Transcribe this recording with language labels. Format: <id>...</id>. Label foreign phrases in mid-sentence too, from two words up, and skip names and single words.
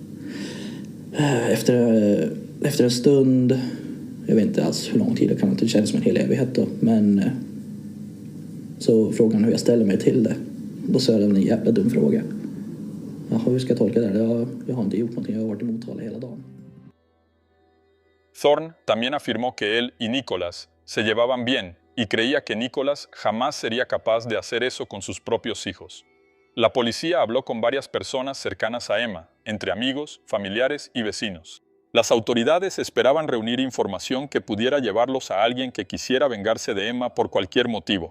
<sv>Efter en stund, jag vet inte alls hur lång tid, det kan inte kännas som en hel evighet då, men så frågade han hur jag ställer mig till det. Då sa jag en jävla dum fråga. Jaha, hur ska jag tolka det? Jag har inte gjort någonting, jag har varit emottalad hela dagen.</sv> <es>Thorne también afirmó que él y Nicholas se llevaban bien y creía que Nicholas jamás sería capaz de hacer eso con sus propios hijos. La policía habló con varias personas cercanas a Emma, entre amigos, familiares y vecinos. Las autoridades esperaban reunir información que pudiera llevarlos a alguien que quisiera vengarse de Emma por cualquier motivo.</es>